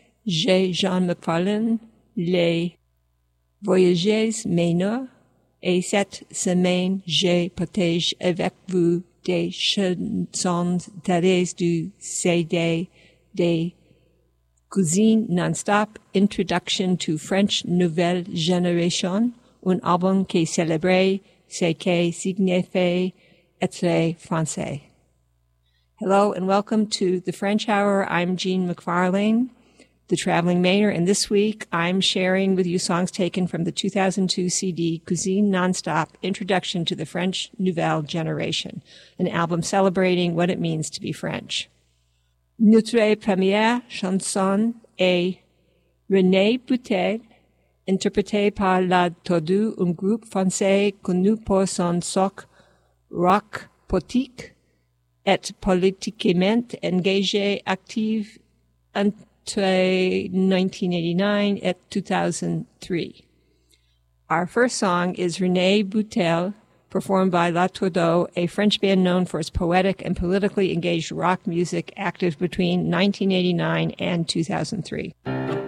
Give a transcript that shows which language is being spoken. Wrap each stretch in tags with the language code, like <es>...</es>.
<fr>J'ai Jean McFarlane, les voyageuses mineurs, et cette semaine, je partage avec vous des chansons tirées du CD des Cuisine Non-Stop, Introduction to French Nouvelle Génération, un album qui célébrait ce que signifie être français.</fr> <en>Hello and welcome to the French Hour. I'm Jean McFarlane, the traveling mayor, and this week I'm sharing with you songs taken from the 2002 CD Cuisine Nonstop, Introduction to the French Nouvelle Generation, an album celebrating what it means to be French.</en> <fr>Notre première chanson est René Boutel, interprétée par La Tordue, un groupe français connu pour son soc rock politique et politiquement engagé actif entre 1989 et 2003.</fr> <en>Our first song is René Boutel, performed by La Tordue, a French band known for its poetic and politically engaged rock music active between 1989 and 2003.</en>